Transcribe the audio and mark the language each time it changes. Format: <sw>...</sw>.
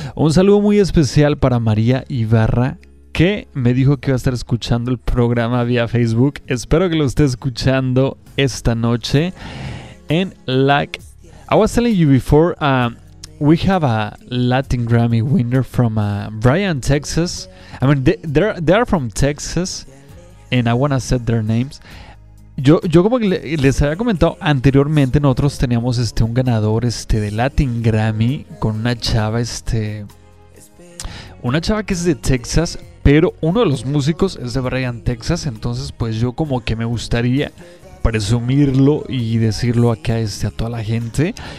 <es>Un saludo muy especial para María Ibarra, que me dijo que iba a estar escuchando el programa vía Facebook. Espero que lo esté escuchando esta noche.</es> <en>And like I was telling you before, we have a Latin Grammy winner from Bryan, Texas. I mean, they are from Texas, and I want to set their names.</en> <es>Yo como que les había comentado anteriormente, nosotros teníamos un ganador de Latin Grammy con una chava que es de Texas. Pero uno de los músicos es de Bryan, Texas. Entonces, pues yo como que me gustaría presumirlo y decirlo acá a toda la gente.</es>